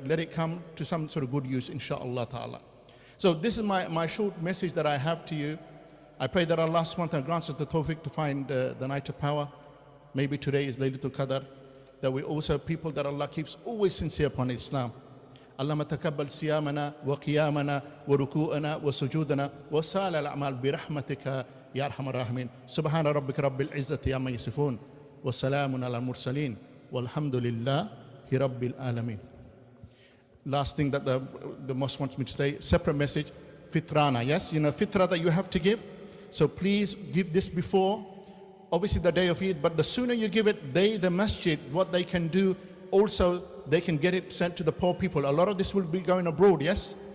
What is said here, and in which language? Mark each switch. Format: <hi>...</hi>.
<en>Let it come to some sort of good use, inshallah ta'ala. So this is my short message that I have to you. I pray that Allah subhanahu wa ta'ala grants us the tawfiq to find the night of power. Maybe today is Laylatul Qadr. That we also people that Allah keeps always sincere upon Islam.</en> <ar>اللهم تقبل صيامنا وقيامنا وركوعنا وسجودنا وسائر الأعمال برحمتك يا أرحم الراحمين سبحان ربك رب العزة عما يصفون وسلام على المرسلين والحمد لله رب العالمين.</ar> <en>Last thing that the mosque wants me to say, separate message, fitrana, yes? You know, fitra that you have to give. So please give this before, obviously the day of Eid, but the sooner you give it, the masjid, what they can do, also they can get it sent to the poor people. A lot of this will be going abroad, yes?</en>